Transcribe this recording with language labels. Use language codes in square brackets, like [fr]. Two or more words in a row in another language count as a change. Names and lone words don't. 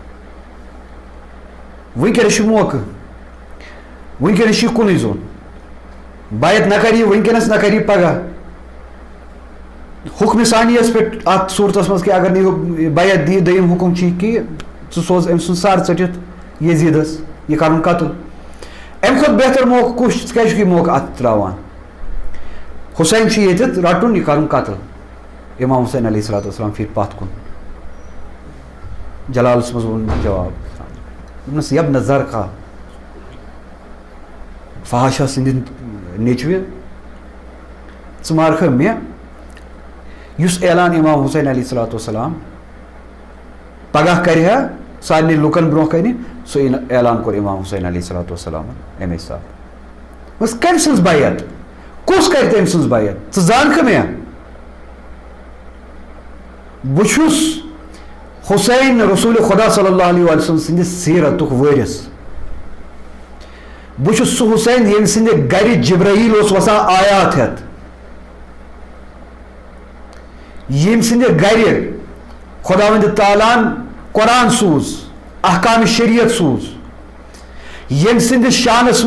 [ks] وٕنکیٚنس چھُ موقعہٕ وٕنکیٚنس چھُ یہِ کُنُے زوٚن بیعت نہ کَرِ یہِ وٕنکیٚنس نہ کَرِ یہِ پگہہ حُکمہِ ثانیَس پٮ۪ٹھ اَتھ صوٗرتس منٛز کہِ اگر نہٕ یہِ بیعت دِیہِ دوٚیِم حُکُم چھُ یہِ کہِ ژٕ سوز أمۍ سُنٛد سر ژٔٹِتھ یزیٖدس یہِ کَرُن قتل اَمہِ کھۄتہٕ بہتر موقعہٕ کُس چھُ ژٕ کیٛازِ چھُکھ یہِ موقعہٕ اَتھ ترٛاوان حُسین چھُ ییٚتٮ۪تھ رَٹُن یہِ کَرُن قتل امام حسین [ar] علیہ الصلوۃ والسلام [ks] پھِرِ پتھ کُن جلالس منٛز ووٚن جواب دوٚپنس یبنہ زرخا فحاشا سٕنٛدِ نیٚچوِ ژٕ مارکھٕ مےٚ یُس اعلان امام حسین [ar] علیہ الصلوۃ والسلام [ks] پگہہ کرِ ہا سارنٕے لُکن برونٛہہ کنہِ سُہ اعلان کوٚر امام حسین [ar] علیہ الصلوۃ والسلامن [ks] امے ساتہٕ بس کٔمۍ سٕنٛز بیعت کُس کرِ تٔمۍ سٕنٛز بیعت ژٕ زانکھٕ مےٚ بہٕ چھُس حسین رسول خدا [ar] صلی اللہ علیہ وسلم [ks] سٕنٛدِ سیٖرتُک وٲرِث بہٕ چھُس سُہ حسین ییٚمہِ سٕنٛدِ گرِ جبرائیل اوس وسان آیات ہٮ۪تھ ییٚمہِ سٕنٛدِ گرِ خۄداوندِ تعالیٰ ہن قرآن سوٗز احکامِ شریعت سوٗز ییٚمہِ سٕنٛدِس شانس